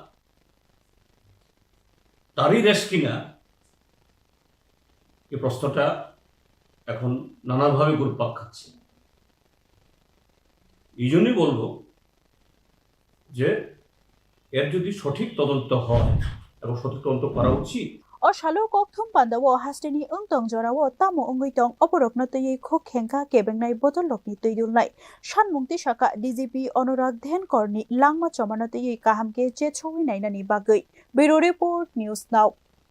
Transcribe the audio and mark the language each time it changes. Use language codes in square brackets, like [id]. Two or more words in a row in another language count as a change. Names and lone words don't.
[bn] তারই দেশ কিনা এই প্রশ্নটা এখন নানাভাবে ঘুরপাক খাচ্ছে এই জন্যই বলবো যে এর যদি সঠিক তদন্ত হয় এবং সঠিক তদন্ত করা উচিত [trp] Oshalo kokthum pandawo hasteni ungtong jorawo tamo unguitong oporokno tei khok khengka kebengnai bodolokni teidulnai sanmungti saka DGP Anurag Dhenkor ni langma chomano tei kahamke chechoi nainani bagai Bureau Report News Now